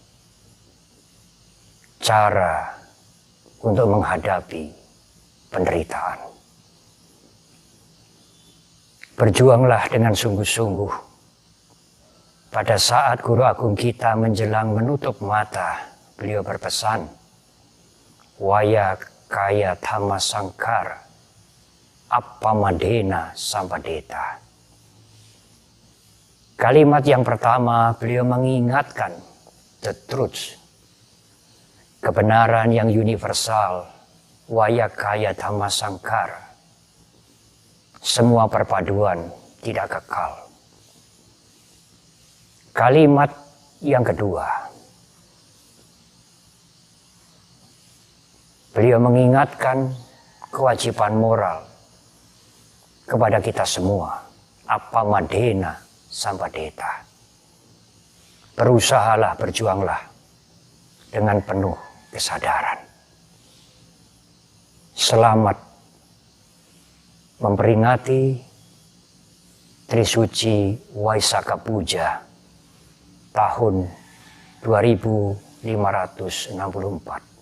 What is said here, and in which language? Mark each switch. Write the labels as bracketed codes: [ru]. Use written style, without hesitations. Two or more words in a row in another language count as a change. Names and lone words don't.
[id] Cara untuk menghadapi penderitaan. Berjuanglah dengan sungguh-sungguh. Pada saat Guru Agung kita menjelang menutup mata, beliau berpesan, [pi] Waya kaya thamma sangkara, appamadena sampadeta. [id] Kalimat yang pertama beliau mengingatkan [en] the truth, [id] kebenaran yang universal, [pi] waya kaya thamma sangkara. [id] Semua perpaduan tidak kekal. Kalimat yang kedua, beliau mengingatkan kewajiban moral kepada kita semua. [pi] Appamadena sampadeta. [id] Berusahalah, berjuanglah dengan penuh kesadaran. Selamat memperingati Trisuci Waisaka Puja tahun 2564.